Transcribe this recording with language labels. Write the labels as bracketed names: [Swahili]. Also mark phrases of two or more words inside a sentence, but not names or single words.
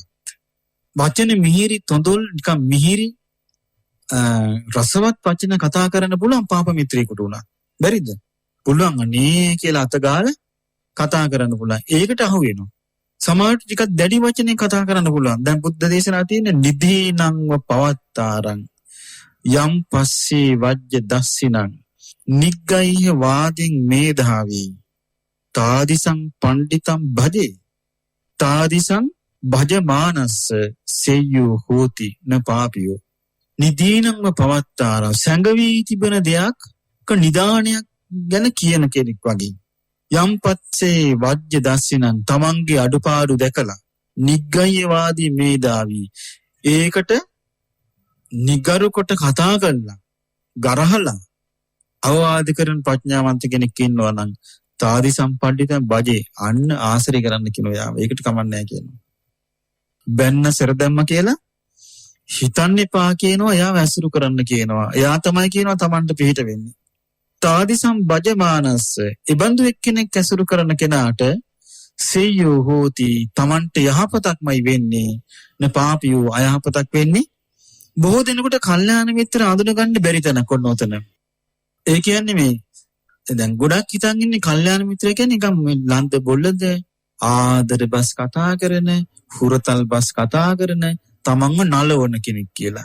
[Sinhala] වචනේ මිහිරි තොඳුල් නිකන් මිහිරි රසවත් වචන කතා කරන්න පුළුවන් පාප මිත්‍රයෙකුට උනා. බැරිද? පුළුවන් අනේ කියලා අත ගාලා කතා කරන්න පුළුවන්. ඒකට අහු වෙනවා. සමහරට ටිකක් දැඩි වචනේ කතා කරන්න පුළුවන්. දැන් බුද්ධ දේශනා තියෙන [Pali] නිදීනංව පවත්තාරං යම් පස්සේ වජ්‍ය දස්සිනං නිග්ගයිහ වාදින් මේධාවි තාදිසං පණ්ඩිතං භජේ තාදිසං භජමානස්ස සෙය්‍යෝ හෝති න පාපියෝ. නිදීනංව පවත්තාරං [Sinhala] සැඟවී තිබෙන දෙයක් නිදානයක් ගැන කියන කෙනෙක් වගේ. [Pali] යම් පස්සේ වජ්‍ය දස්සිනං [Sinhala] තමන්ගේ අඩුපාඩු දැකලා [Pali] නිග්ගයිවාදී මේදාවි [Sinhala] ඒකට නිගරු කොට කතා කරලා ගරහලා අවවාද කරන ප්‍රඥාවන්ත කෙනෙක් ඉන්නවා නම් [Pali] තාදි සම්පණ්ඩිතන් බජේ [Sinhala] අන්න ආශ්‍රය කරන්න කියනවා. යාව ඒකට කමන්නේ නැහැ කියනවා. බැන්න සෙර දැම්ම කියලා හිතන්න එපා කියනවා. එයාව ඇසුරු කරන්න කියනවා. එයා තමයි කියනවා Tamanට පිහිට වෙන්නේ. [Pali] තාදිසම් බජමානස්ස [Sinhala] ඉබඳු එක්කෙනෙක් ඇසුරු කරන කෙනාට [Pali] සෙය්‍යෝ හෝති [Sinhala] තමන්ට යහපතක්මයි වෙන්නේ [Pali] න පාපියෝ [Sinhala] අයහපතක් වෙන්නේ. බොහෝ දෙනෙකුට කල්යාණ මිත්‍ර අඳුනගන්න බැරි තැනක් ඔන්න ඔතන. ඒ කියන්නේ මේ දැන් ගොඩක් හිතන් ඉන්නේ කල්යාණ මිත්‍රය කියන්නේ නිකන් මේ ලන්ත බොල්ලද ආදර බස් කතා කරන, හුරතල් බස් කතා කරන, තමන්ව නලවන කෙනෙක් කියලා.